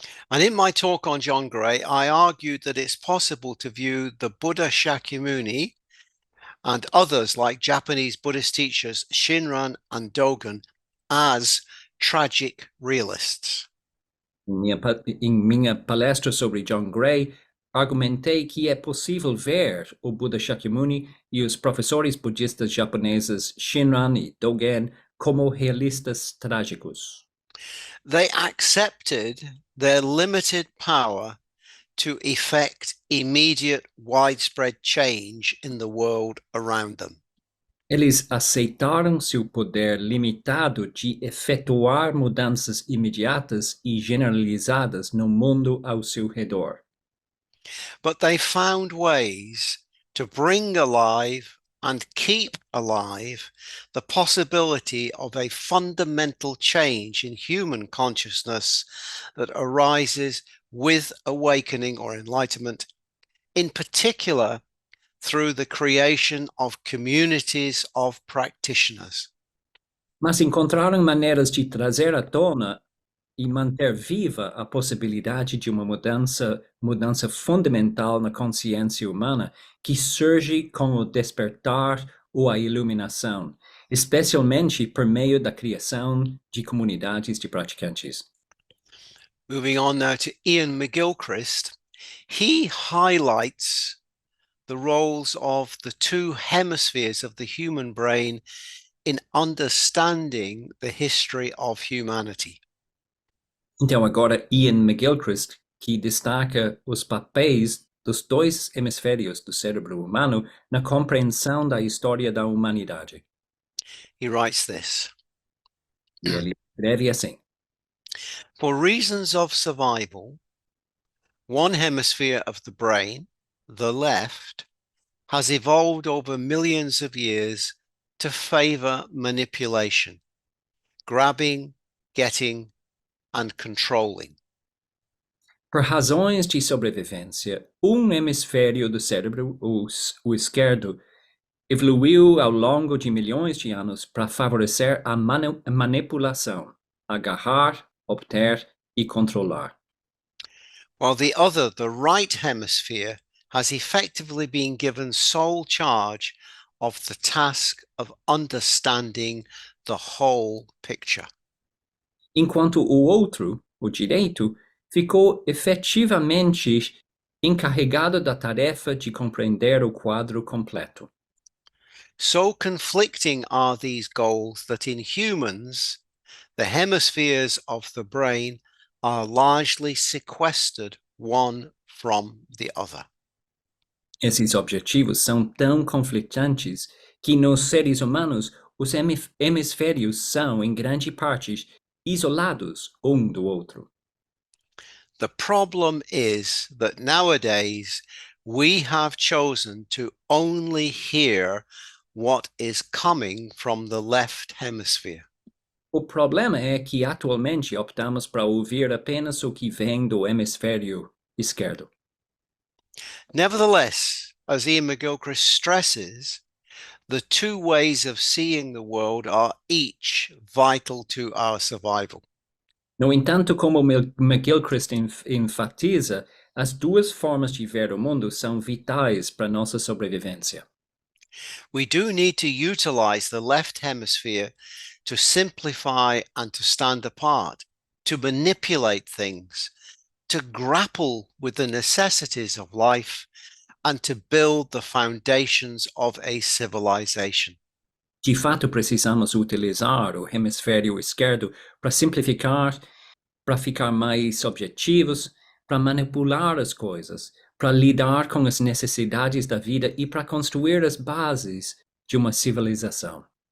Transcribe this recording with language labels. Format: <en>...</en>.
<en>And in my talk on John Gray, I argued that it's possible to view the Buddha Shakyamuni and others like Japanese Buddhist teachers Shinran and Dogen as tragic realists.</en> <pt>Em minha palestra sobre John Gray, argumentei que é possível ver o Buda Shakyamuni e os professores budistas japoneses Shinran e Dogen como realistas trágicos.</pt> <en>They accepted their limited power to effect immediate widespread change in the world around them.</en> <pt>Eles aceitaram seu poder limitado de efetuar mudanças imediatas e generalizadas no mundo ao seu redor.</pt> <en>But they found ways to bring alive and keep alive the possibility of a fundamental change in human consciousness that arises with awakening or enlightenment, in particular through the creation of communities of practitioners.</en> <pt>Mas encontraram maneiras de trazer à tona e manter viva a possibilidade de uma mudança fundamental na consciência humana que surge com o despertar ou a iluminação, especialmente por meio da criação de comunidades de praticantes.</pt> <en>Moving on now to Ian McGilchrist, he highlights the roles of the two hemispheres of the human brain in understanding the history of humanity.</en> <pt>Então agora Ian McGilchrist, que destaca os papéis dos dois hemisférios do cérebro humano na compreensão da história da humanidade.</pt> <en>He writes this:</en> <pt>E ele escreve assim:</pt> <en>For reasons of survival, one hemisphere of the brain, the left, has evolved over millions of years to favor manipulation, grabbing, getting, and controlling.</en> <pt>Por razões de sobrevivência, hemisfério do cérebro, o esquerdo, evoluiu ao longo de milhões de anos para favorecer a manipulação, agarrar, obter e controlar.</pt> <en>While the other, the right hemisphere, has effectively been given sole charge of the task of understanding the whole picture.</en> <pt>Enquanto o outro, o direito, ficou efetivamente encarregado da tarefa de compreender o quadro completo.</pt> <en>So conflicting are these goals that in humans, the hemispheres of the brain are largely sequestered one from the other.</en> <pt>Esses objetivos são tão conflitantes que nos seres humanos os hemisférios são, em grande parte, isolados um do outro.</pt> <en>The problem is that nowadays we have chosen to only hear what is coming from the left hemisphere.</en> <pt>O problema é que atualmente optamos para ouvir apenas o que vem do hemisfério esquerdo.</pt> <en>Nevertheless, as Ian McGilchrist stresses, the two ways of seeing the world are each vital to our survival.</en> <pt>No entanto, como McGilchrist enfatiza, as duas formas de ver o mundo são vitais para nossa sobrevivência.</pt> <en>We do need to utilize the left hemisphere to simplify and to stand apart, to manipulate things, to grapple with the necessities of life, and to build the foundations of a civilization.</en> <pt>De fato, precisamos utilizar o hemisfério esquerdo para simplificar, para ficar mais objetivos, para manipular as coisas, para lidar com as necessidades da vida e para construir as bases de uma civilização.</pt>